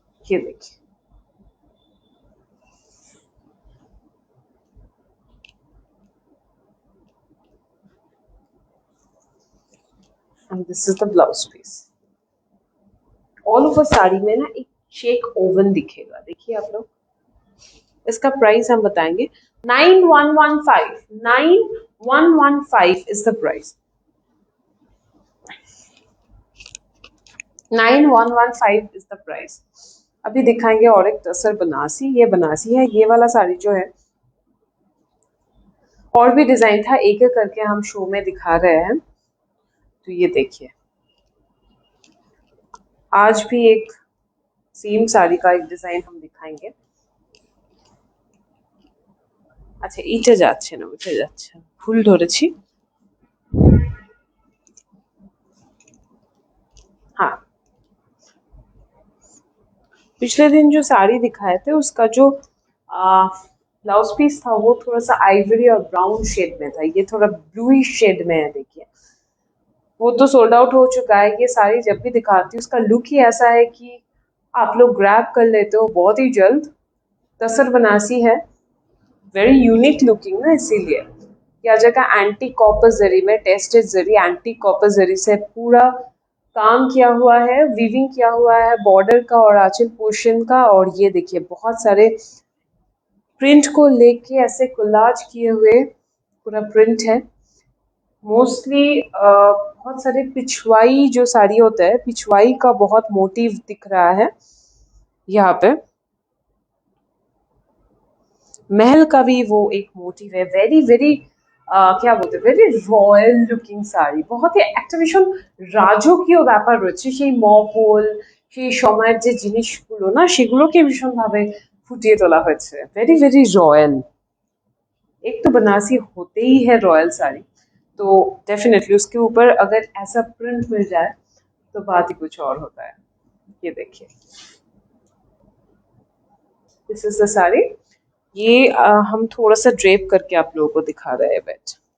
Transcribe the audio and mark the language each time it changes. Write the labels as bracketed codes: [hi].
[hi] ये देखिए, [en] and this is the blouse piece। [hi] All over sari में ना एक शेक ओवन दिखेगा, देखिए आप लोग। इसका प्राइस हम बताएंगे 9115, 9115 [en] is the price, [hi] 9115 is the price. अभी दिखाएंगे और एक टसर बनारसी, ये बनारसी है, ये वाला साड़ी जो है, और भी डिजाइन था, एक एक करके हम शो में दिखा रहे हैं। तो ये देखिए, आज भी एक सेम साड़ी का एक डिजाइन हम दिखाएंगे। [bn] আচ্ছা, এইটা যাচ্ছে না, ওইটা যাচ্ছে, ভুল ধরেছি। [hi] हाँ, पिछले दिन जो साड़ी दिखाए थे उसका जो ब्लाउज पीस था वो थोड़ा सा आइवरी और ब्राउन शेड में था, ये थोड़ा ब्लूइश शेड में है, देखिए। वो तो सोल्ड आउट हो चुका है। ये साड़ी जब भी दिखाती हूँ उसका लुक ही ऐसा है कि आप लोग ग्रैब कर लेते हो बहुत ही जल्द। तसर बनारसी है, [en] very unique looking [hi] ना, इसीलिए। यह जगह एंटी कॉपर जरी में, टेस्टेड जरी, एंटी कॉपर जरी से पूरा काम किया हुआ है, वीविंग किया हुआ है बॉर्डर का और आंचल पोर्शन का। और ये देखिए, बहुत सारे प्रिंट को लेके ऐसे कोलाज किए हुए पूरा प्रिंट है। मोस्टली बहुत सारे पिछवाई जो साड़ी होता है, पिछवाई का बहुत मोटिव दिख रहा है यहाँ पे। महल का भी वो एक मोटिव है, वेरी वेरी क्या बोलते हैं, [bn] वेरी রয়্যাল লুকিং শাড়ি, बहुत ही একটা ভীষণ রাজকীয় ব্যাপার রয়েছে সেই মহল, সেই সময়ের যে জিনিসগুলো না, সেগুলোকে ভীষণভাবে ফুটিয়ে তোলা হয়েছে, [en] Very very royal. [hi] एक तो बनारसी होते ही है रॉयल साड़ी, तो डेफिनेटली उसके ऊपर अगर ऐसा प्रिंट मिल जाए तो बात ही कुछ और होता है। ये देखिए, [en] This is the sari. [hi] ये हम थोड़ा सा ड्रेप करके आप लोगों को दिखा रहे हैं बेट।